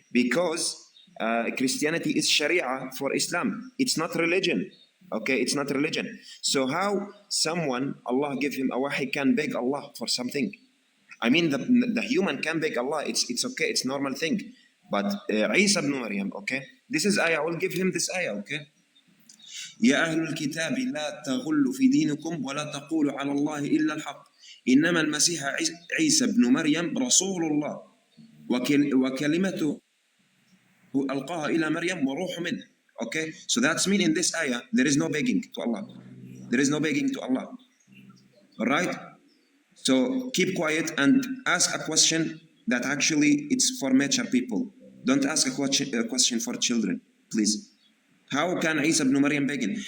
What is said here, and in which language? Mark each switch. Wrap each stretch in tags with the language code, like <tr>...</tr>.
<en>Because Christianity is Sharia for Islam. It's not religion. Okay, it's not religion. So how someone, Allah give him a wahi, can beg Allah for something? I mean, the human can beg Allah. It's okay. It's normal thing. But Isa ibn Maryam, okay? This is ayah. I will give him this ayah, okay?</en> <ar>يا أهل الكتاب لا تغلوا في دينكم ولا تقولوا على الله إلا الحق إنما المسيح عيسى ابن مريم رسول الله وكلمته ألقاها إلى مريم وروح منه.</ar> <en>Okay, so that's mean in this ayah there is no begging to Allah. There is no begging to Allah. All right. So keep quiet and ask a question that actually it's for mature people. Don't ask a question for children, please. How can Isa ibn Maryam begging?</en>